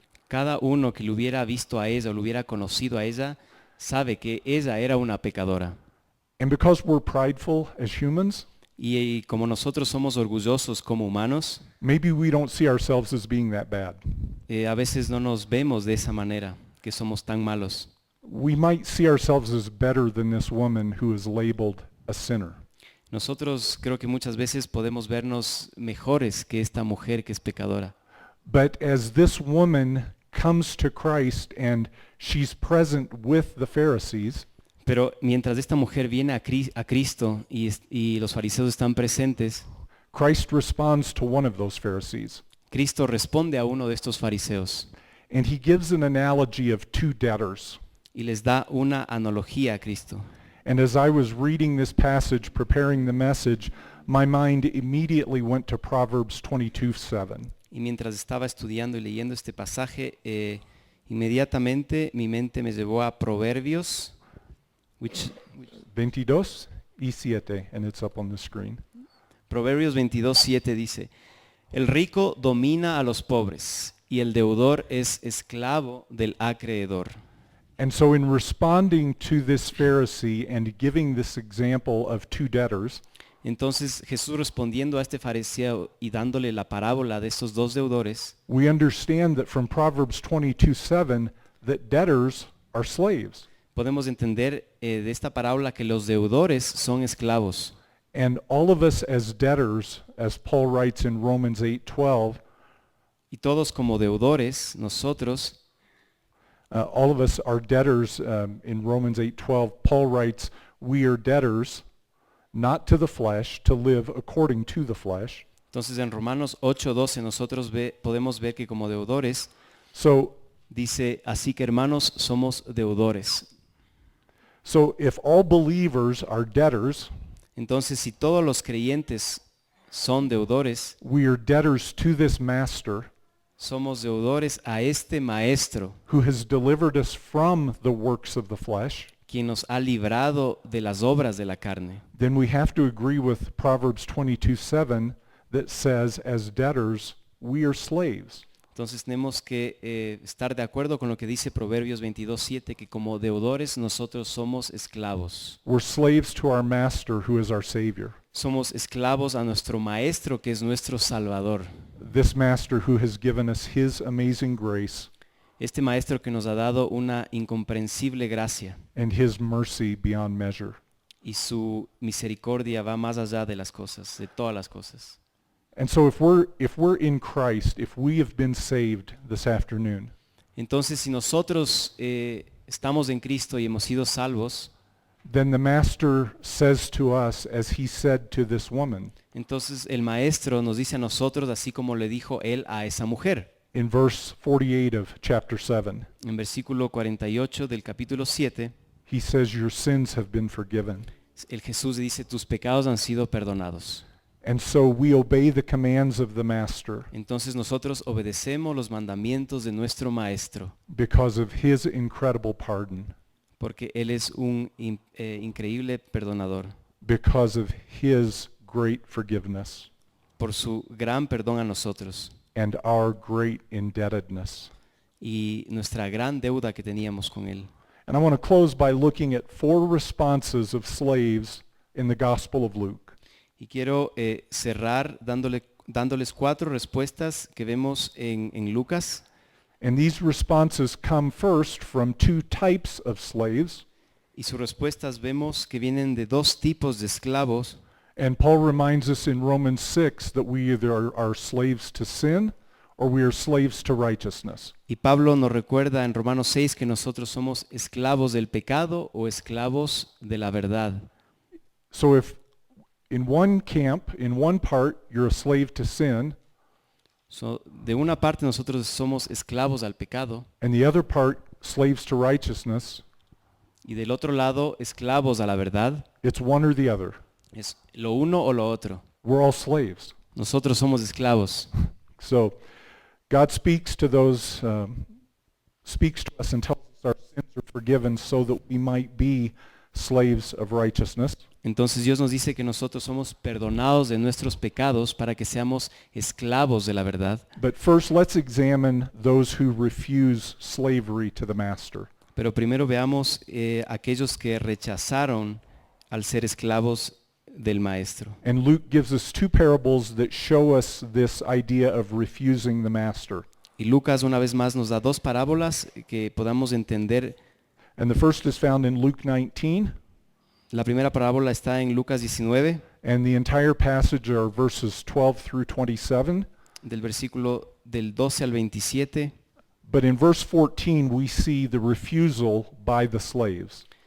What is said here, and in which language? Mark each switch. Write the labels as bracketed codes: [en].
[es] Cada uno que lo hubiera visto a ella o lo hubiera conocido a ella, sabe que ella era una pecadora. [en] And because we're prideful as humans, [es] Y como nosotros somos orgullosos como humanos, [en] maybe we don't see ourselves as being that bad. [es] a veces no nos vemos de esa manera, que somos tan malos. [en] We might see ourselves as better than this woman who is labeled a sinner. [es] Nosotros creo que muchas veces podemos vernos mejores que esta mujer que es pecadora. [en] But as this woman comes to Christ and she's present with the Pharisees, [es] Pero mientras esta mujer viene a Cristo y los fariseos están presentes, [en] Christ responds to one of those Pharisees. [es] Cristo responde a uno de estos fariseos [en] And he gives an analogy of two debtors. [es] y les da una analogía a Cristo. [en] And as I was reading this passage, preparing the message, my mind immediately went to Proverbs 22:7. [es] Y mientras estaba estudiando y leyendo este pasaje, inmediatamente mi mente me llevó a Proverbios, which [en] 22:7, and it's up on the screen. [es] Proverbios 22:7 dice, el rico domina a los pobres y el deudor es esclavo del acreedor. [en] And so in responding to this Pharisee and giving this example of two debtors, [es] Entonces Jesús respondiendo a este fariseo y dándole la parábola de estos dos deudores, [en] we understand that from Proverbs 22:7 that debtors are slaves. [es] podemos entender de esta parábola que los deudores son esclavos. [en] And all of us as debtors, as Paul writes in Romans 8:12, [es] Y todos como deudores, nosotros, [en] all of us are debtors. In Romans 8:12, Paul writes, we are debtors, not to the flesh, to live according to the flesh. [es] entonces en Romanos 8:12 nosotros podemos ver que como deudores, [en] So [es] dice, así que hermanos somos deudores. [en] if all believers are debtors, [es] Entonces si todos los creyentes son deudores, [en] we are debtors to this master [es] somos deudores a este maestro, [en] who has delivered us from the works of the flesh, [es] quien nos ha librado de las obras de la carne. [en] then we have to agree with Proverbs 22:7 that says, as debtors, we are slaves. [es] Entonces tenemos que estar de acuerdo con lo que dice Proverbios 22:7, que como deudores nosotros somos esclavos. [en] We're slaves to our master who is our Savior. [es] Somos esclavos a nuestro maestro que es nuestro Salvador. [en] This master who has given us his amazing grace [es] Este maestro que nos ha dado una incomprensible gracia [en] and his mercy beyond measure. [es] y su misericordia va más allá de las cosas, de todas las cosas. [en] And so if we're in Christ, if we have been saved this afternoon, [es] Entonces si nosotros estamos en Cristo y hemos sido salvos, [en] then the master says to us, as he said to this woman, [es] entonces el maestro nos dice a nosotros así como le dijo él a esa mujer. [en] in verse 48 of chapter 7, [es] En versículo 48 del capítulo 7, [en] he says, your sins have been forgiven. [es] el Jesús dice, tus pecados han sido perdonados. [en] And so we obey the commands of the master [es] Entonces nosotros obedecemos los mandamientos de nuestro maestro, [en] because of his incredible pardon, [es] porque él es un increíble perdonador, [en] because of his great forgiveness [es] por su gran perdón a nosotros [en] and our great indebtedness. [es] y nuestra gran deuda que teníamos con él. [en] And I want to close by looking at 4 responses of slaves in the Gospel of Luke. [es] Y quiero cerrar dándoles 4 respuestas que vemos en Lucas. [en] And these responses come first from 2 types of slaves. [es] Y sus respuestas vemos que vienen de 2 tipos de esclavos. [en] And Paul reminds us in Romans 6 that we either are slaves to sin or we are slaves to righteousness. [es] Y Pablo nos recuerda en Romanos 6 que nosotros somos esclavos del pecado o esclavos de la verdad. [en] So if in one camp, in one part, you're a slave to sin, [es] De una parte nosotros somos esclavos al pecado [en] and the other part, slaves to righteousness, [es] y del otro lado esclavos a la verdad. [en] it's one or the other. [es] Es lo uno o lo otro. [en] We're all slaves. [es] Nosotros somos esclavos. [en] So God speaks to those, speaks to us and tells us our sins are forgiven so that we might be slaves of righteousness. [es] Entonces Dios nos dice que nosotros somos perdonados de nuestros pecados para que seamos esclavos de la verdad. [en] But first, let's examine those who refuse slavery to the master. [es] Pero primero veamos aquellos que rechazaron al ser esclavos del maestro. [en] And Luke gives us 2 parables that show us this idea of refusing the master. [es] Y Lucas una vez más nos da 2 parábolas que podamos entender. [en] And the first is found in Luke 19, [es] La primera parábola está en Lucas 19, [en] and the entire passage are verses 12 through 27. [es] del versículo del 12 al 27. [en] But in verse 14, we see the refusal by the slaves.